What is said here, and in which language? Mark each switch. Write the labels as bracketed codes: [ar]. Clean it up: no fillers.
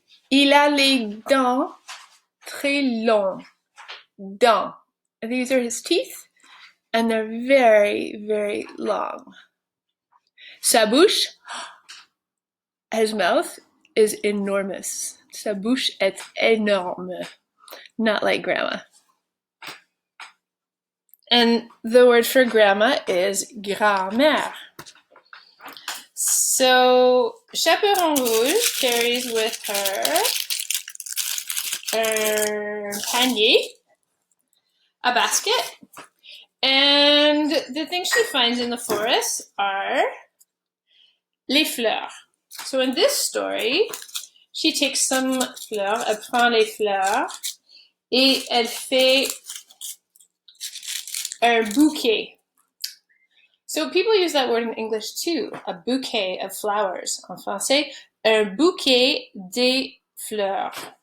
[fr] Il a les dents très longs. Dents. [en] These are his teeth, and they're very, very long. [fr] Sa bouche, [en] his mouth, is enormous. [fr] Sa bouche est énorme. [en] Not like grandma. And the word for grandma is grand-mère. So Chaperon Rouge carries with her a pannier, a basket, and the things she finds in the forest are les fleurs. So in this story, she takes some fleurs, [fr] elle prend les fleurs, et elle fait un bouquet. [en] So people use that word in English too, a bouquet of flowers. [fr] En français, un bouquet de fleurs.